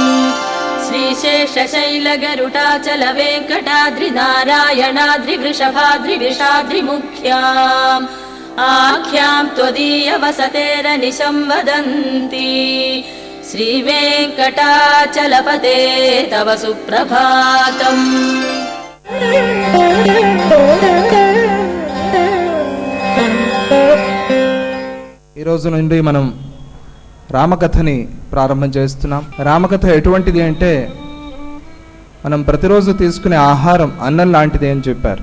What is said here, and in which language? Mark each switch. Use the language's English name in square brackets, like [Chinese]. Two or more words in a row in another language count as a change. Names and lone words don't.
[Sanskrit] श्रीशेषशैलगरुडाचल वेङ्कटाद्रिनारायणाद्रिवृषभाद्रिविषाद्रिमुख्याम् आख्यां त्वदीय वसतेरनिशं वदन्ति श्रीवेङ्कटाचलपते तव सुप्रभातम्। [Telugu] ఈ రోజు నుండి మనం రామకథని ప్రారంభం చేస్తున్నాం. రామకథ ఎటువంటిది అంటే మనం ప్రతిరోజు తీసుకునే ఆహారం అన్నం లాంటిది అని చెప్పారు.